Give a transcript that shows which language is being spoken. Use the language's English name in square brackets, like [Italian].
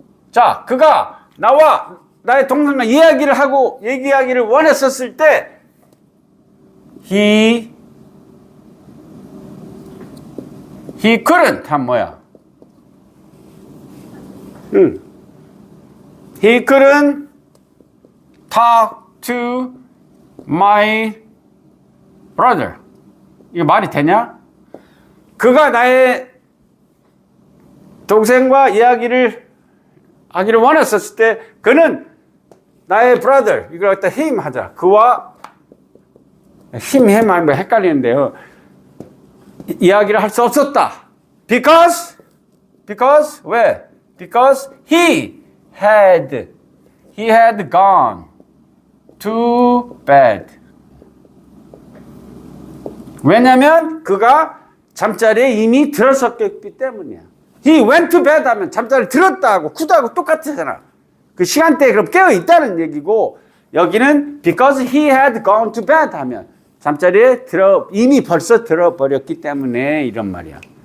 [Korean] 자, 그가 나의 동생과 얘기하기를 원했었을 때 [English] he couldn't [Korean] 한 뭐야? [English] He couldn't talk to my brother. [Korean] 이거 말이 되냐? 그가 나의 동생과 이야기를 하기를 원했었을 때 그는 나의 brother, 이걸 갖다 him 하자. 그와 him 하면 헷갈리는데요. 이야기를 할 수 없었다. Because 왜? [English] Because he had gone to bed. [Korean] 왜냐면 그가 잠자리에 이미 들었었기 때문이야. He went to bed 하면 잠자리에 들었다고 구다하고 똑같잖아. 그 시간대에 그럼 깨어 있다는 얘기고, 여기는 [English] because he had gone to bed [Korean] 하면 잠자리에 이미 벌써 들어버렸기 때문에 이런 말이야.